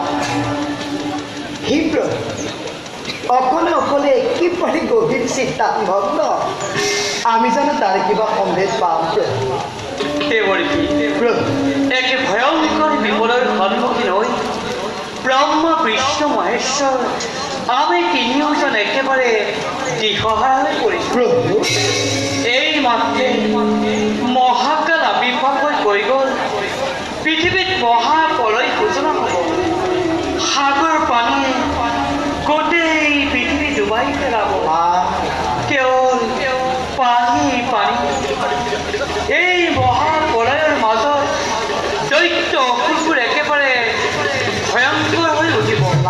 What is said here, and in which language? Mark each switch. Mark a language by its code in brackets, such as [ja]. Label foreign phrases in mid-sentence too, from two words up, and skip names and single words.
[as] হী প্ৰভু অকলে অকলে একেবাৰে গভীৰ চিন্তা ভগ্ন আমি জানো তাৰ কিবা সন্দেশ পাম প্ৰভু এক ভয়ংকৰ বিপদৰ সন্মুখীন হই ব্ৰহ্ম বিষ্ণু মহেশ্বৰ আমি তিনিওজন একেবাৰে দিশহাৰা হই পৰিছো। प्रभु এই মাত্রে মহাকাল আবির্ভাৱ হৈ গ'ল পৃথিৱীত মহাপ্ৰলয় সূচনা হ'ব সাগৰ পানীয়ে গোটেই পৃথিৱী ডুবাই পেলাব কেৱল পানী পানী এই মহাপ্ৰলয়ৰ মাজত দৈত্য অসুৰবোৰ একেবাৰে ভয়ংকৰ হৈ উঠিব।